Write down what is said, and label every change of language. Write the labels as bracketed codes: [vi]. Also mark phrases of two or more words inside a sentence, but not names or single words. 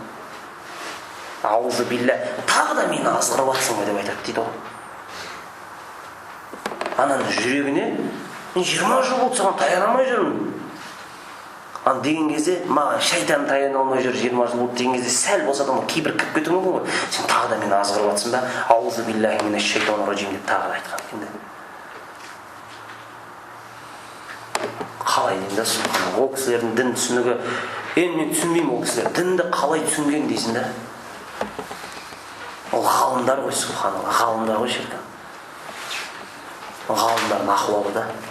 [ar] أعوذ بالله, [kk] тағы да мені азғырып жатсың ғой деп айтады дейді ғой. Ананың жүрегіне, мен 20 жыл болды саған таянамай жүрмін. Ан деген кезде, маған шайтан таяна алмай жүр 20 жыл болды деген кезде сәл болса да кейбір кіріп кетуі мүмкін ғой. Сен тағы да мені азғырып жатсың ба? [ar] أعوذ بالله من الشيطان الرجيم [kk] деп тағы да айтқан екен. Қалай деймін да, ол кісілердің дін түсінігі, мен түсінбеймін ол кісілер. Дінді қалай түсінген дейсің да? Ол ғалымдар ғой, субханалла, ғалымдар ғой шіркін. Ғалымдардың ахуалы да.